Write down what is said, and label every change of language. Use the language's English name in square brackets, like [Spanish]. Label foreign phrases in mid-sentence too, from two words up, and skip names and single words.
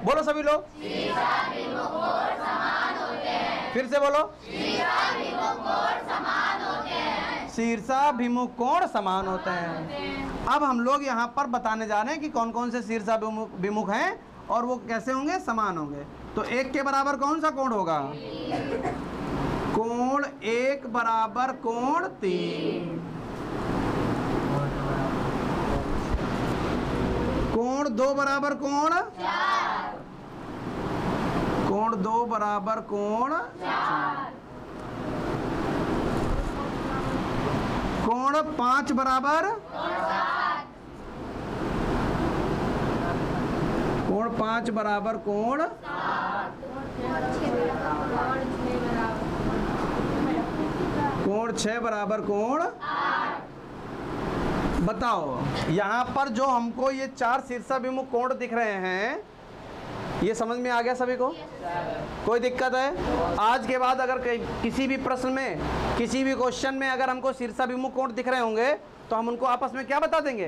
[Hindi] बोलो सभी लोग, शीर्षाभिमुख कोण समान होते हैं। फिर से बोलो, शीर्षाभिमुख कोण समान होते हैं। शीर्षाभिमुख कोण समान होते हैं। अब हम लोग यहाँ पर बताने जा रहे हैं कि कौन कौन से शीर्षाभिमुख हैं और वो कैसे होंगे? समान होंगे। तो 1 के बराबर कौन सा कोण होगा? कोण 1 बराबर कोण 3। कोण 2 बराबर कोण 4। कोण 2 बराबर कोण 4। कोण 5 बराबर कोण 5 बराबर कोण 7। कोण कोण 6 बराबर कोण 8। बताओ यहाँ पर जो हमको ये 4 शीर्षाभिमुख कोण दिख रहे हैं, ये समझ में आ गया सभी को? कोई दिक्कत है? आज के बाद अगर किसी भी प्रश्न में, किसी भी क्वेश्चन में अगर हमको शीर्षाभिमुख कोण दिख रहे होंगे तो हम उनको आपस में क्या बता देंगे?